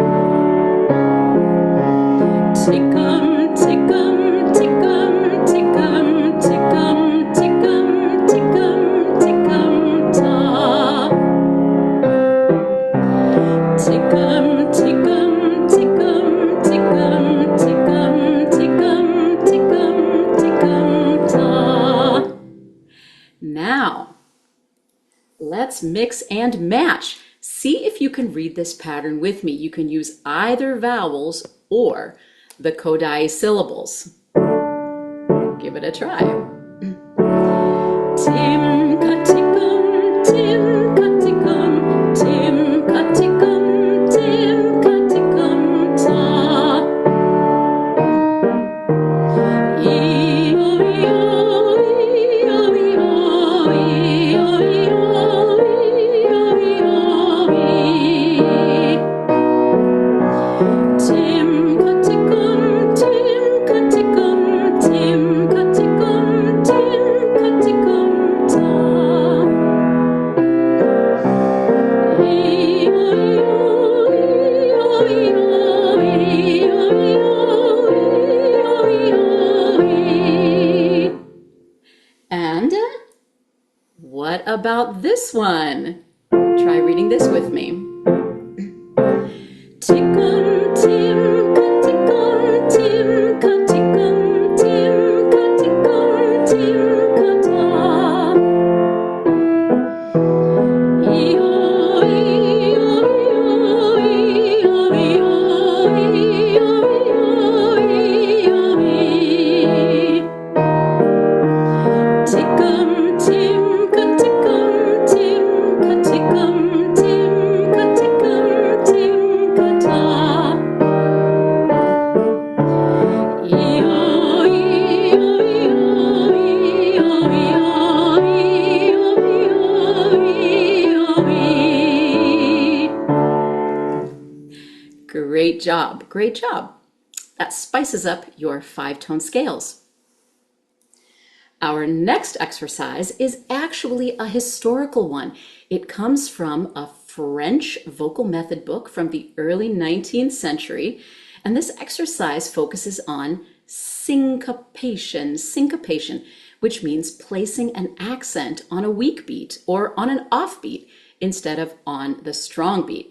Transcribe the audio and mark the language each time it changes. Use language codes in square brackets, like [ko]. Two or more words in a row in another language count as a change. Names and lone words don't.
[en] Tickum, tickum, tickum, tickum, tickum, tickum, tickum, tickum, ta. Tickum, tickum, tickum, tickum, tickum, tickum, tickum, tickum, ta. Now, let's mix and match. See if you can read this pattern with me. You can use either vowels or the Kodály syllables. Give it a try. Tim katicum, tim katicum, tim katicum, tim katicum, ta. E-o, e-o, e-o, e-o, e-o, e-o, e-o, e. Tim katicum, tim katicum, tim katicum, tim katicum, ta. E-o, e-o, e-o, e-o, e-o, e-o, e-o, e. And what about this one? Try reading this with me. Tickum, tim, katickum, tim, katickum, tim, katickum, tim, kata. E-o, e-o, e-o, e-o, e-o, e-o, e. Tickum, tim, katickum, tim, katickum, tim, katickum, tim, kata. E-o, e-o, e-o, e-o, e-o, e-o, e. Great job, great job. That spices up your 5-tone scales. Our next exercise is actually a historical one. It comes from a French vocal method book from the early 19th century, and this exercise focuses on syncopation, which means placing an accent on a weak beat or on an off beat instead of on the strong beat.